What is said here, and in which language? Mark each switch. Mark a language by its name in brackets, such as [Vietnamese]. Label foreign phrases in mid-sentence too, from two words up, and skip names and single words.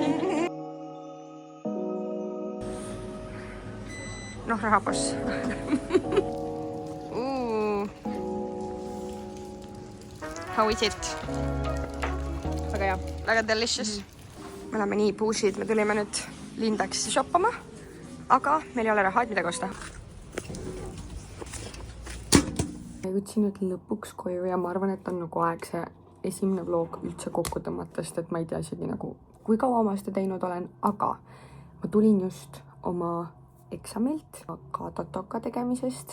[Estonian] Noh, rahaboss. [English] How is it? [Estonian] Väga hea. Väga delicious. Me oleme nii puusid, me tulime nüüd Lindaxi shoppama, aga meil ei ole raha, et midagi osta. Ma jõudsin nüüd lõpuks koju ja ma arvan, et on nagu aeg see esimene vlog üldse kokku tõmmata, sest et ma ei tea isegi nagu, kui kaua ma seda teinud olen, aga ma tulin just oma eksamilt, ka tatoka tegemisest.